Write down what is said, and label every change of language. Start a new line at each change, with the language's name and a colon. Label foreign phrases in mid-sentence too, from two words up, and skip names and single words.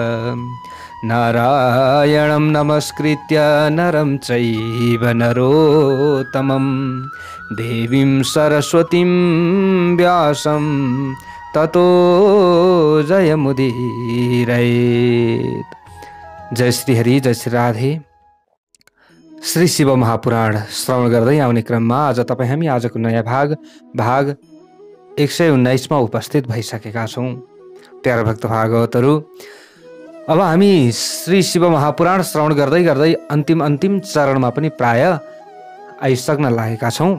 Sanskrit: नारायणं नमस्कृत्य नरं चैव नरोत्तमं देवीं सरस्वतीं व्यासं ततो जयमुदीरयेत्।
Nepali: जय श्री हरि, जय श्री राधे। श्री शिव महापुराण श्रवण गर्दै आउने क्रममा आज हामी आजको नयाँ भाग 119 मा उपस्थित भइसकेका छौं। प्यारा भक्त भागवतहरू, अब हामी श्री शिव महापुराण श्रवण गर्दै गर्दै अन्तिम चरणमा पनि प्राय आइसक्न लागेका छौं।